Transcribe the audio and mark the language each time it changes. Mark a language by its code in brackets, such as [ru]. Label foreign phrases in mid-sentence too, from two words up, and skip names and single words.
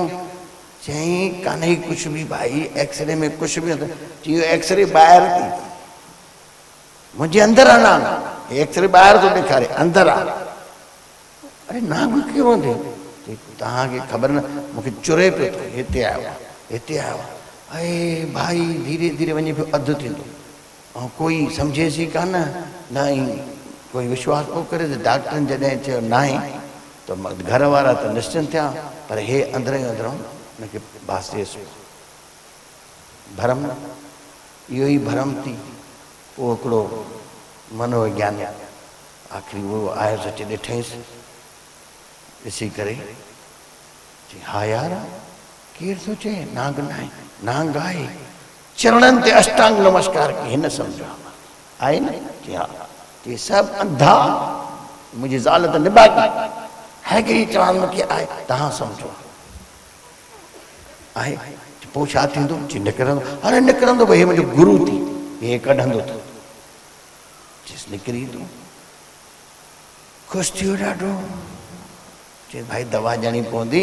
[sd] चई कान्हे कुझु बि भाई, एक्सरे में कुझु बि न। चयो एक्सरे ॿाहिरि थी, मुंहिंजे अंदरि आहे नांग। एक्सरे ॿाहिरि थो ॾेखारे, अंदरि आहे। अरे नांग कीअं हूंदे? तव्हांखे ख़बर न, मूंखे चुरे पियो थो। हिते आयो आहे, हिते आयो आहे। अरे भाई धीरे धीरे वञी पियो अधु थींदो, ऐं कोई सम्झेसि ई कान, न ई कोई विश्वास पियो करे। त डॉक्टरनि जॾहिं चयो न आहे त घर वारा त निश्चिंत थिया, पर हे अंदरि ई अंदरो हुनखे बासियसि भरम। इहो ई भरम थी। उहो हिकिड़ो मनोविज्ञानी आख़िरी उहो आयो सच ॾिठईंसि, ॾिसी करे चई हा यार केरु थो चए नांग न आहे? नांग आहे। चरणनि ते अष्टांग नमस्कार कई, हिन सम्झो आहे न? चई हा। चई सभु अंधा, मुंहिंजी ज़ाल त निभागी है कि चवनि मूंखे आहे, तव्हां सम्झो आहे। पोइ छा थींदो? चई निकिरंदो। अरे निकिरंदो भई, मुंहिंजो गुरू थी, हे कढंदो थो। चइसि निकिरी तूं। ख़ुशि थियो ॾाढो। चई भाई दवा ॾियणी पवंदी।